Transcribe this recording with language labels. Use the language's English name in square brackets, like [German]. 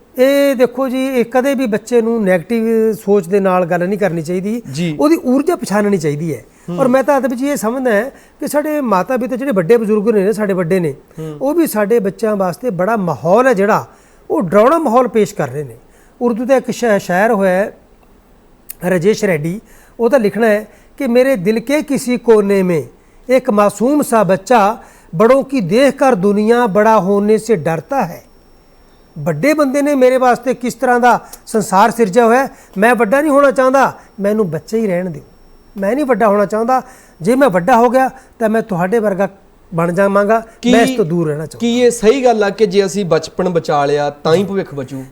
[Punjabi] ਇਹ ਦੇਖੋ ਜੀ, ਇਹ ਕਦੇ ਵੀ ਬੱਚੇ ਨੂੰ ਨੈਗੇਟਿਵ ਸੋਚ ਦੇ ਨਾਲ ਗੱਲ ਨਹੀਂ ਕਰਨੀ ਚਾਹੀਦੀ, ਉਹਦੀ ਊਰਜਾ ਪਛਾਣਨੀ ਚਾਹੀਦੀ ਹੈ। ਔਰ ਮੈਂ ਤਾਂ ਅਦਬ ਜੀ ਇਹ ਸਮਝਦਾ ਹੈ ਕਿ ਸਾਡੇ ਮਾਤਾ ਪਿਤਾ ਜਿਹੜੇ ਵੱਡੇ ਬਜ਼ੁਰਗ ਨੇ, ਸਾਡੇ ਵੱਡੇ ਨੇ, ਉਹ ਵੀ ਸਾਡੇ ਬੱਚਿਆਂ ਵਾਸਤੇ ਬੜਾ ਮਾਹੌਲ ਹੈ ਜਿਹੜਾ ਉਹ ਡਰਾਉਣਾ ਮਾਹੌਲ ਪੇਸ਼ ਕਰ ਰਹੇ ਨੇ। ਉਰਦੂ ਦਾ ਇੱਕ ਸ਼ਾਇਰ ਹੋਇਆ [Hindi] राजेश रेड्डी, [Punjabi] ਉਹਦਾ ਲਿਖਣਾ [Hindi] है कि मेरे दिल के किसी कोने में एक मासूम सा बच्चा बड़ों की देखकर दुनिया बड़ा होने से डरता है। [Punjabi] ਵੱਡੇ ਬੰਦੇ ਨੇ ਮੇਰੇ ਵਾਸਤੇ ਕਿਸ ਤਰ੍ਹਾਂ ਦਾ ਸੰਸਾਰ ਸਿਰਜਿਆ ਹੋਇਆ, ਮੈਂ ਵੱਡਾ ਨਹੀਂ ਹੋਣਾ ਚਾਹੁੰਦਾ, ਮੈਨੂੰ ਬੱਚਾ ਹੀ ਰਹਿਣ ਦਿਓ, ਮੈਂ ਨਹੀਂ ਵੱਡਾ ਹੋਣਾ ਚਾਹੁੰਦਾ। ਜੇ ਮੈਂ ਵੱਡਾ ਹੋ ਗਿਆ ਤਾਂ ਮੈਂ ਤੁਹਾਡੇ ਵਰਗਾ ਬਣ ਜਾਵਾਂਗਾ, ਮੈਂ ਇਸ ਤੋਂ ਦੂਰ ਰਹਿਣਾ ਚਾਹੁੰਦਾ। ਕੀ ਇਹ ਸਹੀ ਗੱਲ ਆ ਕਿ ਜੇ ਅਸੀਂ ਬਚਪਨ ਬਚਾ ਲਿਆ ਤਾਂ ਹੀ ਭਵਿੱਖ ਬਚੂ?